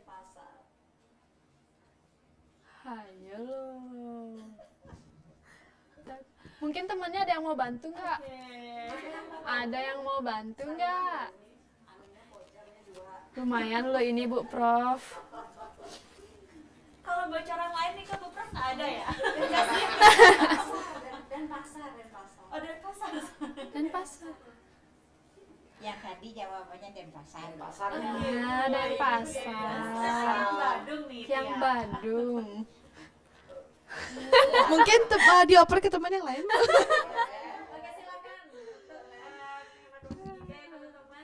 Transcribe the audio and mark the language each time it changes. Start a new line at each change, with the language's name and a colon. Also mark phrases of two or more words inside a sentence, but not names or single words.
Indonesian: Ayo loh. Mungkin temannya ada yang mau bantu nggak? Ada yang mau bantu nggak? Lumayan loh ini Bu Prof. Kalau bocoran lain nih ke Bu Prof nggak ada ya? Denpasar. Oh, Denpasar. Denpasar. Yang tadi jawabannya Denpasar. Ah, Denpasar. Yang Badung nih. Yang Tia. Badung. mungkin dioper ke teman yang lain. Oke, silakan untuk hemat waktu juga ya teman-teman.